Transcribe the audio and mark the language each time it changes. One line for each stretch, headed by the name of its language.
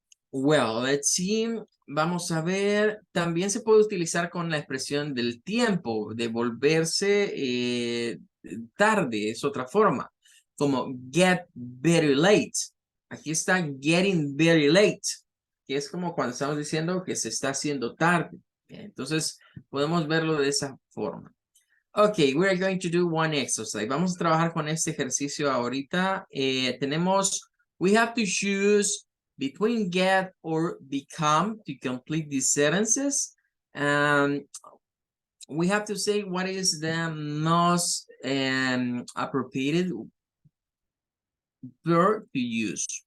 English: Well, let's see.
Spanish: Vamos a ver. También se puede utilizar con la expresión del tiempo, de volverse tarde, es otra forma. Como
English: get very late.
Spanish: Aquí está
English: getting very late,
Spanish: que es como cuando estamos diciendo que se está haciendo tarde. Entonces, podemos verlo de esa forma.
English: Ok, we are going to do one exercise.
Spanish: Vamos a trabajar con este ejercicio ahorita.
English: We have to choose between get or become to complete these sentences. We have to say what is the most appropriate verb to use.